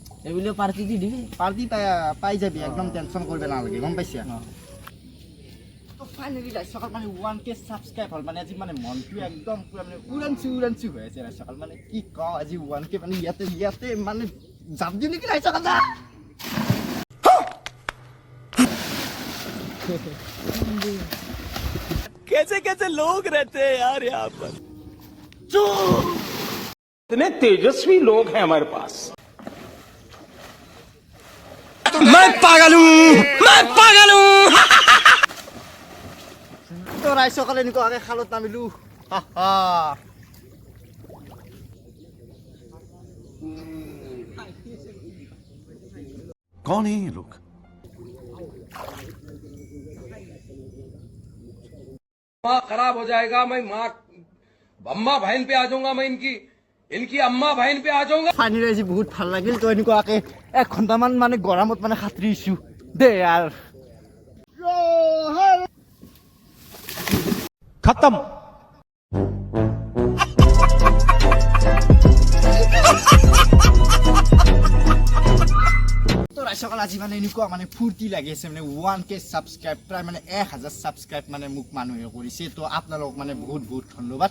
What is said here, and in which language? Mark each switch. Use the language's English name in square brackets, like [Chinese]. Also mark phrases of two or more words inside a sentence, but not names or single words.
[Assamese] এইবুলি পাৰ্টি দি দিবি পাৰ্টি পাই যাবি একদম টেনশ্যন কৰিব নালাগে গম পাইছা তো ফাইনেলি ৰাইজসকল মানে 1K ছাবস্ক্ৰাইব হ'ল মানে আজি মানে মনটো একদম পুৰা মানে উৰাঞ্চি হৈ আছে ৰাইজসকল মানে কি কওঁ আজি 1K মানে ইয়াতে মানে যাম দিওঁ নেকি ৰাইজসকল [Hindi] कैसे कैसे लोग रहते हैं यार यहाँ पर इतने तेजस्वी लोग हैं हमारे पास मैं पागल हूँ [Assamese] তো ৰাইজসকল এনেকুৱাকৈ খালত নামিলোঁ [Hindi] कौन है ये लोग माँ खराब हो जाएगा मैं माँ अम्मा बहन पे आ जाऊंगा मैं इनकी अम्मा बहन पे आ जाऊंगा [Assamese] পানী আজি বহুত ভাল লাগিল তো এনেকুৱাকৈ 1 ঘণ্টামান মানে গৰমত মানে সাঁতুৰিছোঁ দে यार [Hindi] खत्म [Assamese] তো ৰাইজসকল আজি মানে এনেকুৱা মানে ফূৰ্তি লাগি আছে মানে 1K ছাবস্ক্ৰাইব প্ৰায় মানে 1000 ছাবস্ক্ৰাইব মানে মোক মানুহে কৰিছে তো আপোনালোকক মানে বহুত ধন্যবাদ